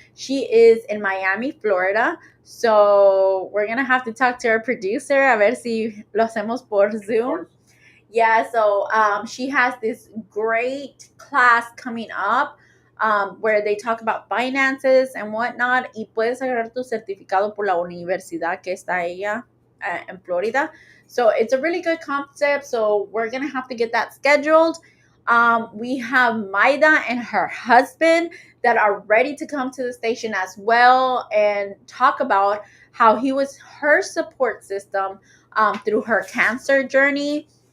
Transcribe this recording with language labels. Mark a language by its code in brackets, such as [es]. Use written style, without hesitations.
[en] She is in Miami, Florida. So we're going to have to talk to our producer [es] a ver si lo hacemos por Zoom. [en] Yeah, so she has this great class coming up where they talk about finances and whatnot. [es] Y puedes agarrar tu certificado por la universidad que está ella [en] in Florida. So it's a really good concept. So we're going to have to get that scheduled. We have Maida and her husband that are ready to come to the station as well and talk about how he was her support system through her cancer journey.